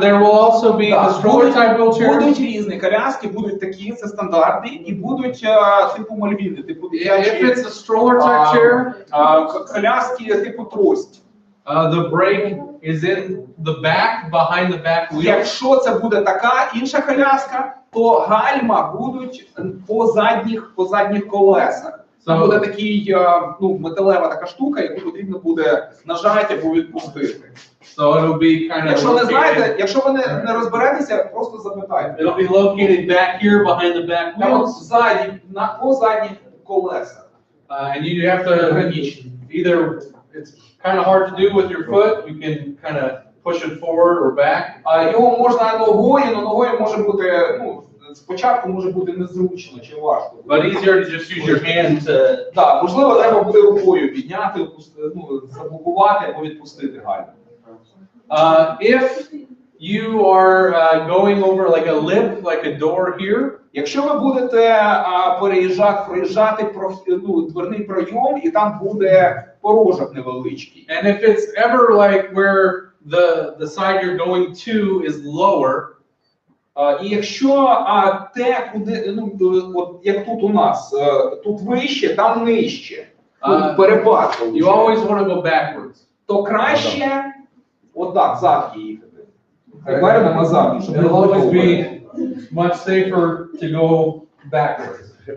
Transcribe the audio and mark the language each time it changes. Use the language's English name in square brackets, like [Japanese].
[English] There will also be the stroller type wheelchairs. [Ukrainian] Будуть різні коляски, будуть такі, це стандарти, і будуть типу мальвіни, типу [English] If it's a stroller type chair, [Ukrainian] коляски типу трость. [English] The brake is in the back, behind the back wheel. [Ukrainian] Якщо це буде така інша коляска, то гальма будуть по задніх колесах. Це буде такий, металева така штука, яку потрібно буде нажати або відпустити. [English] So it'll be kind of. [Ukrainian] Якщо не знаєте, якщо ви не розберетеся, просто запитайте. [English] It'll be located back here behind the back [Ukrainian] Там от [English] wheels. [Ukrainian] ззаді, по задніх колесах. [English] And you have to either, it's kind of hard to do with your foot, you can kind of push it forward or back. [Ukrainian] Його можна ногою, але ногою може бути, спочатку може бути незручно чи важко. [English] But easier to just use your hand to. [Ukrainian] Так, можливо, треба буде рукою підняти, заблокувати або відпустити гальму. [English] If you are going over like a lip, like a door here. [Ukrainian] Якщо ви будете проїжджати дверний пройом, і там буде порожок невеличкий. [English] And if it's ever like where the side you're going to is lower. [Ukrainian] І якщо те, куди, от як тут у нас, тут вище, там нижче, перепад. [English] You always want to go backwards. [Ukrainian] То краще отак, задки їхати. Вперед назад, щоб [English] It'll always be much safer to go backwards.